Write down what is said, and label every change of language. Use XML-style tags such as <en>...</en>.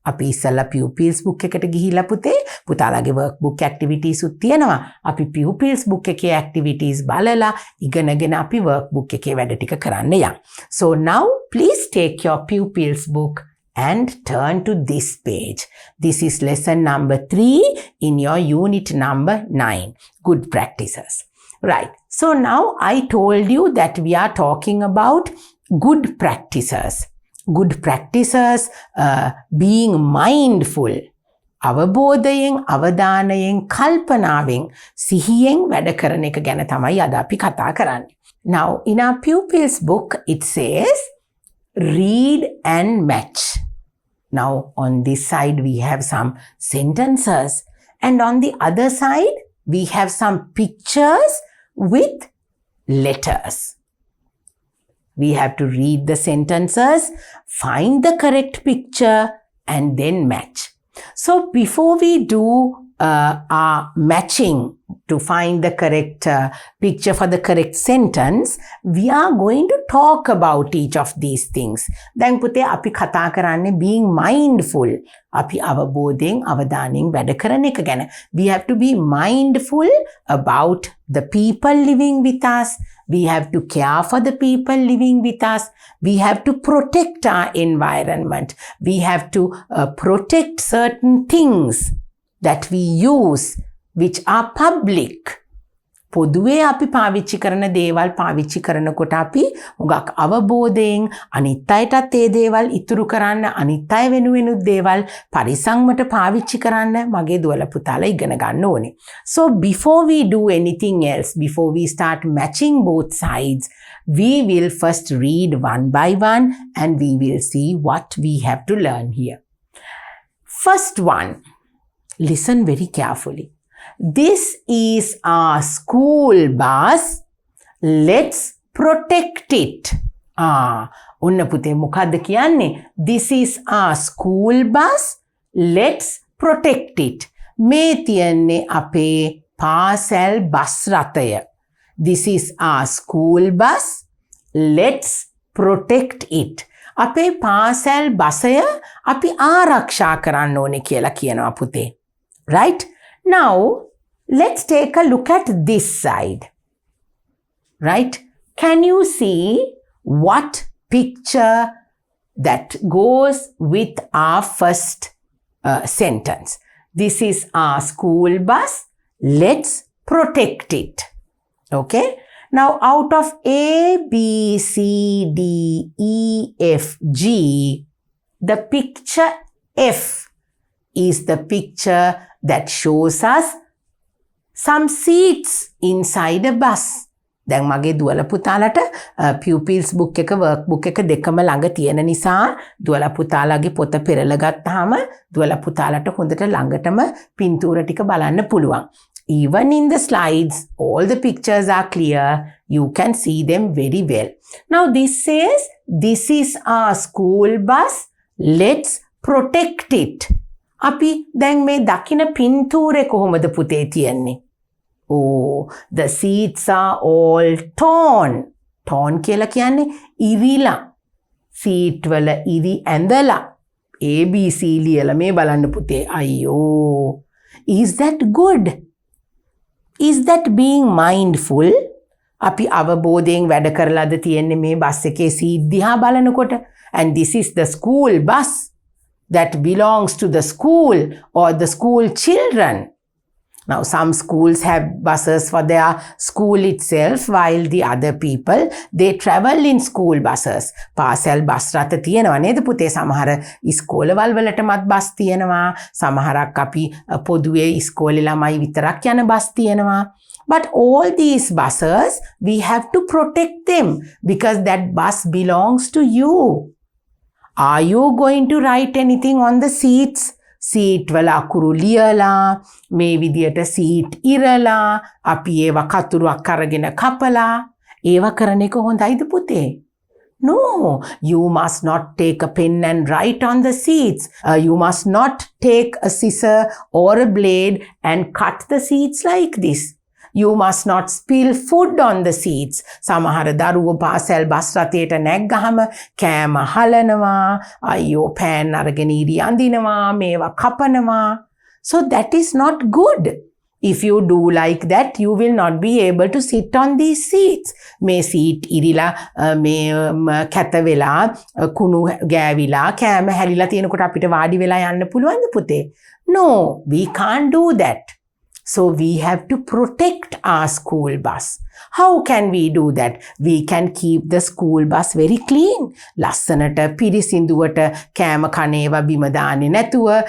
<si>අපි ඉස්සලා pupils book එකට ගිහිලා පුතාලගේ workbook activities උත් තියෙනවා. අපි pupils book එකේ activities බලලා ඉගෙනගෙන අපි workbook එකේ වැඩ ටික කරන්න යන්න.</si> <en>So now please take your pupils book and turn to this page. This is lesson number 3 in your unit number 9. Good practices. Right. So now I told you that we are talking about good practices. Good practices, being mindful.</en> <si>අවබෝධයෙන් අවධානයෙන් කල්පනාවෙන් සිහියෙන් වැඩ කරන එක ගැන තමයි අද අපි කතා කරන්නේ.</si> <en>Now in our pupils book it says read and match. Now on this side we have some sentences and on the other side we have some pictures with letters. We have to read the sentences, find the correct picture and then match. So before we do are matching to find the correct picture for the correct sentence, we are going to talk about each of these things.</en> <si>දැන් පුතේ අපි කතා කරන්නේ</si> <en>being mindful.</en> <si>අපි අවබෝධයෙන් අවධානයෙන් වැඩ කරන එක ගැන.</si> <en>We have to be mindful about the people living with us. We have to care for the people living with us. We have to protect our environment. We have to protect certain things that we use which are public. පොදුවේ අපි පාවිච්චි කරන දේවල් පාවිච්චි කරනකොට අපි හුඟක් අවබෝධයෙන් අනිත් අයටත් ඒ දේවල් ඉතුරු කරන්න අනිත් අය වෙනුවෙනුත් දේවල් පරිසංවට පාවිච්චි කරන්න මගේ දුවලා පුතාලා ඉගෙන ගන්න ඕනේ. So before we do anything else, before we start matching both sides, we will first read one by one and we will see what we have to learn here. First one, listen very carefully. This is our school bus. Let's protect it.</en> <si>ඔන්න පුතේ මොකද්ද කියන්නේ?</si> <en>This is our school bus. Let's protect it.</en> <si>මේ තියන්නේ අපේ පාසල් bus රථය.</si> <en>This is our school bus. Let's protect it.</en> <si>අපේ පාසල් බසය අපි ආරක්ෂා කරන්න ඕනේ කියලා කියනවා පුතේ.</si> <en>Right? Now, let's take a look at this side. Right? Can you see what picture that goes with our first sentence? This is our school bus. Let's protect it. Okay? Now, out of A, B, C, D, E, F, G, the picture F is the picture that shows us some seats inside a bus.</en> <si>දැන් මගේ දුවලා පුතාලට pupils book එක work book එක දෙකම ළඟ තියෙන නිසා දුවලා පුතාලාගේ පොත පෙරලා ගත්තාම දුවලා පුතාලට හොඳට ළඟටම පින්තූර ටික බලන්න පුළුවන්.</si> <en>Even in the slides, all the pictures are clear. You can see them very well. Now this says, this is our school bus. Let's protect it.</en> <si>අපි දැන් මේ දකින පින්තූරේ කොහොමද පුතේ තියෙන්නේ?</si> <en>Oh, the seats are all torn.</en> <si>Torn කියලා කියන්නේ ඉරිලා. seat වල ඉරි ඇඳලා. ABC ලියලා මේ බලන්න පුතේ. අයියෝ.</si> <en>Is that good? Is that being mindful?</en> <si>අපි අවබෝධයෙන් වැඩ කරලාද තියෙන්නේ මේ බස් එකේ seat දිහා බලනකොට.</si> <en>And this is the school bus that belongs to the school or the school children. Now, some schools have buses for their school itself, while the other people, they travel in school buses.</en> <si>පාසල් bus රථ තියෙනවා නේද පුතේ? සමහර ඉස්කෝලවල් වලටමත් bus තියෙනවා. සමහරක් අපි පොදුවේ ඉස්කෝලේ ළමයි විතරක් යන බස් තියෙනවා.</si> <en>But all these buses, we have to protect them because that bus belongs to you. Are you going to write anything on the seats?</en> <si>Seat වල අකුරු ලියලා මේ විදියට seat ඉරලා අපි ඒවා කතුරුක් අරගෙන කපලා ඒවා කරන එක හොඳයිද පුතේ?</si> <en>No, you must not take a pen and write on the seats. You must not take a scissor or a blade and cut the seats like this. You must not spill food on the seats.</en> <si>සමහර දරුවෝ පාසල් bus රථයට නැග්ගහම කෑම හලනවා, අයියෝ පෑන් අරගෙන ඉරි අඳිනවා, මේවා කපනවා.</si> <en>So that is not good. If you do like that, you will not be able to sit on these seats.</en> <si>මේ seat ඉරිලා මේ කැත වෙලා කුණු ගෑවිලා කෑම හැලිලා තියෙනකොට අපිට වාඩි වෙලා යන්න පුළුවන්ද පුතේ?</si> <en>No, we can't do that. So we have to protect our school bus. How can we do that? We can keep the school bus very clean.</en> <si>ලස්සනට පිරිසිදුවට කෑම කනේවා බිම දාන්නේ නැතුව.</si>